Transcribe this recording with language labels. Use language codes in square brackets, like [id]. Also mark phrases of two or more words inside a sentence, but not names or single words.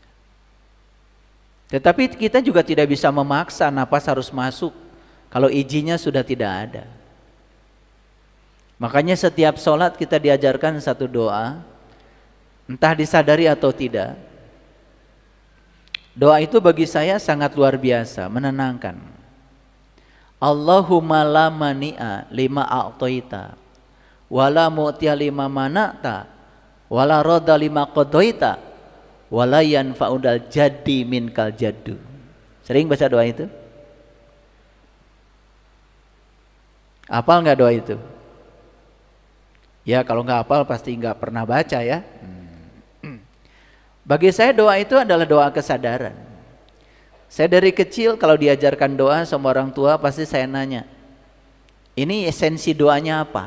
[id] Tetapi kita juga tidak bisa memaksa nafas harus masuk kalau izinnya sudah tidak ada. Makanya setiap sholat kita diajarkan satu doa, entah disadari atau tidak. Doa itu bagi saya sangat luar biasa, menenangkan. [ar] اللهم لا مانع لما أعطيت ولا معطي لما منعت ولا راد لما قضيت ولا ينفع ذا الجد منك الجد. [id] Sering baca doa itu? Hafal nggak doa itu? Ya kalau nggak hafal pasti nggak pernah baca ya. Bagi saya doa itu adalah doa kesadaran. Saya dari kecil kalau diajarkan doa sama orang tua pasti saya nanya, ini esensi doanya apa?